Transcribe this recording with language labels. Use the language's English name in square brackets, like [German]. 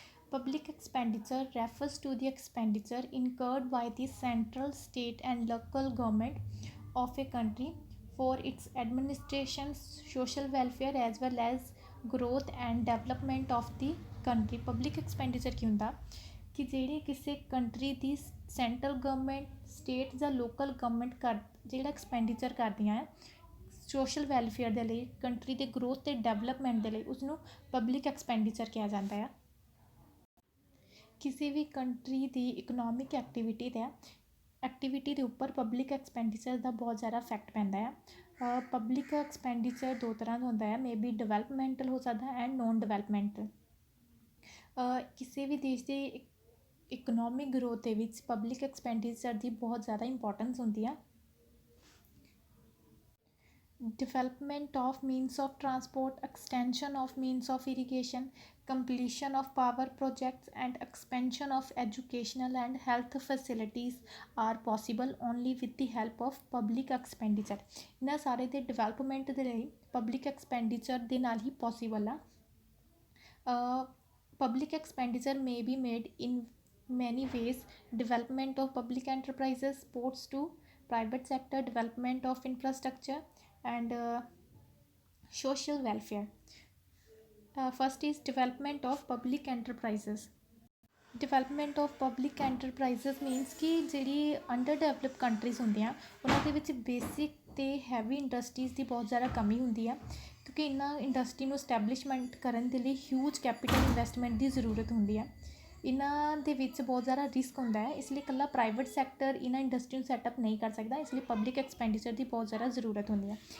[English] Public expenditure refers to the expenditure incurred by the central, state and local government of a country for its administration, social welfare as well as growth and development of the country. [Punjabi] Public expenditure ਕੀ ਹੁੰਦਾ ਕਿ ਜਿਹੜੀ ਕਿਸੇ country ਦੀ central government state ਜਾਂ local government ਜਿਹੜਾ expenditure ਕਰਦੀਆਂ ਹੈ social welfare ਦੇ ਲਈ ਕੰਟਰੀ ਦੇ ਗਰੋਥ ਅਤੇ ਡਿਵੈਲਪਮੈਂਟ ਦੇ ਲਈ ਉਸਨੂੰ ਪਬਲਿਕ ਐਕਸਪੈਂਡੀਚਰ ਕਿਹਾ ਜਾਂਦਾ ਆ। ਕਿਸੇ ਵੀ ਕੰਟਰੀ ਦੀ ਇਕਨੋਮਿਕ ਐਕਟੀਵਿਟੀ ਦੇ ਉੱਪਰ ਪਬਲਿਕ ਐਕਸਪੈਂਡੀਚਰ ਦਾ ਬਹੁਤ ਜ਼ਿਆਦਾ ਇਫੈਕਟ ਪੈਂਦਾ ਆ। ਪਬਲਿਕ ਐਕਸਪੈਂਡੀਚਰ ਦੋ ਤਰ੍ਹਾਂ ਦਾ ਹੁੰਦਾ ਹੈ, ਮੇ ਬੀ ਡਿਵੈਲਪਮੈਂਟਲ ਹੋ ਸਕਦਾ ਐਂਡ ਨੋਨ ਡਿਵੈਲਪਮੈਂਟਲ। ਕਿਸੇ ਵੀ ਦੇਸ਼ ਦੇ ਇਕਨੋਮਿਕ ਗਰੋਥ ਦੇ ਵਿੱਚ ਪਬਲਿਕ ਐਕਸਪੈਂਡੀਚਰ ਦੀ ਬਹੁਤ ਜ਼ਿਆਦਾ ਇੰਪੋਰਟੈਂਸ ਹੁੰਦੀ ਆ। [English] Development of means of transport, extension of means of irrigation, completion of power projects and expansion of educational and health facilities are possible only with the help of public expenditure. [Punjabi] ਇਹਨਾਂ ਸਾਰੇ ਦੇ development ਦੇ ਲਈ public expenditure ਦੇ ਨਾਲ ਹੀ possible ਆ। [English] Public expenditure may be made in many ways: development of public enterprises, supports to private sector, development of infrastructure and social welfare. First is development of public enterprises. [Punjabi] Development of public enterprises means ਕਿ ਜਿਹੜੀ under develop countries ਹੁੰਦੀਆਂ ਉਹਨਾਂ ਦੇ ਵਿੱਚ basic ਅਤੇ heavy industries ਦੀ ਬਹੁਤ ਜ਼ਿਆਦਾ ਕਮੀ ਹੁੰਦੀ ਆ, ਕਿਉਂਕਿ ਇਹਨਾਂ ਇੰਡਸਟਰੀ ਨੂੰ ਸਟੈਬਲਿਸ਼ਮੈਂਟ ਕਰਨ ਦੇ ਲਈ ਹਿਊਜ ਕੈਪੀਟਲ ਇਨਵੈਸਟਮੈਂਟ ਦੀ ਜ਼ਰੂਰਤ ਹੁੰਦੀ ਆ। ਇਹਨਾਂ ਦੇ ਵਿੱਚ ਬਹੁਤ ਜ਼ਿਆਦਾ ਰਿਸਕ ਹੁੰਦਾ ਹੈ, ਇਸ ਲਈ ਇਕੱਲਾ ਪ੍ਰਾਈਵੇਟ ਸੈਕਟਰ ਇਹਨਾਂ ਇੰਡਸਟਰੀ ਨੂੰ ਸੈਟਅਪ ਨਹੀਂ ਕਰ ਸਕਦਾ, ਇਸ ਲਈ ਪਬਲਿਕ ਐਕਸਪੈਂਡੀਚਰ ਦੀ ਬਹੁਤ ਜ਼ਿਆਦਾ ਜ਼ਰੂਰਤ ਹੁੰਦੀ ਹੈ।